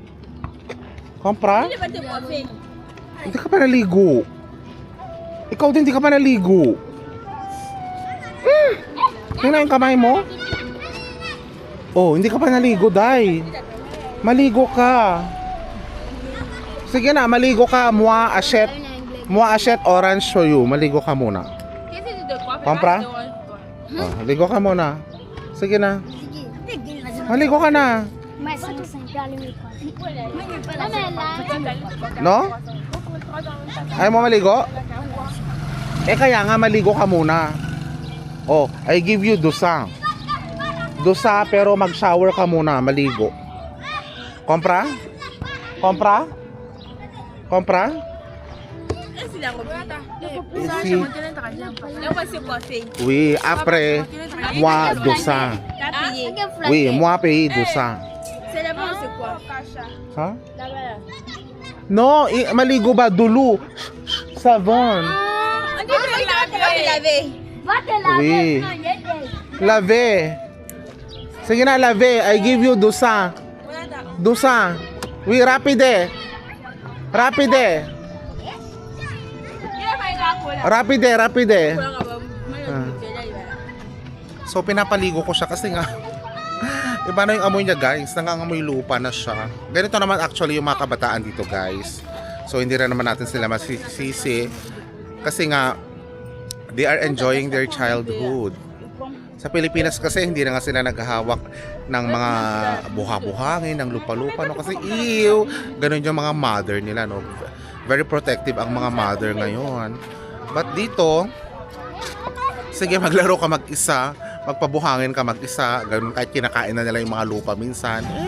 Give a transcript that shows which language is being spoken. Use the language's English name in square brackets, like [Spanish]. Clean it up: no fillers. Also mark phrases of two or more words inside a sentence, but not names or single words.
[Filipino] Kompra? Hindi ka pa naligo. Ikaw din hindi ka pa naligo. Tingnan yung kamay mo. Oh, hindi ka pa naligo, Day. Maligo ka. Sige na, maligo ka. [French] Moi achète orange [English] for you. [Filipino] Maligo ka muna. Kompra? Oh, ligo ka muna. Sige na. Maligo ka na. No? Ayaw mo maligo? Eh kaya nga maligo ka muna. [English] Oh, I give you dosa. [Filipino] Dosa pero mag-shower ka muna, maligo. [Spanish] Compra? Compra? Compra? [French] Ici. Oui, après, moi, dosa. Oui, moi, paye dosa. C'est là-bas, c'est quoi? [Filipino] Ha? No, maligo ba? Dulu. [French] Savon. On dit que laver. Va te Oui. Lave. [Filipino] Sige na, [French] lave. [English] I give you dosa. Dosa. [French] Oui, rapide. Rapide. Rapide, rapide. [Filipino] So pinapaligo ko siya kasi nga iba na yung amoy niya guys, nangangamoy lupa na siya. Ganito naman actually yung mga kabataan dito guys. So hindi rin naman natin sila masisisi kasi nga [English] they are enjoying their childhood. [Filipino] Sa Pilipinas kasi hindi na nga sila naghahawak ng mga buha-buhangin, ng lupa-lupa no kasi ew, ganun yung mga mother nila no. [English] Very protective [Filipino] ang mga mother ngayon. But dito, sige maglaro ka mag-isa, magpabuhangin ka mag-isa, ganun kahit kinakain na nila yung mga lupa minsan.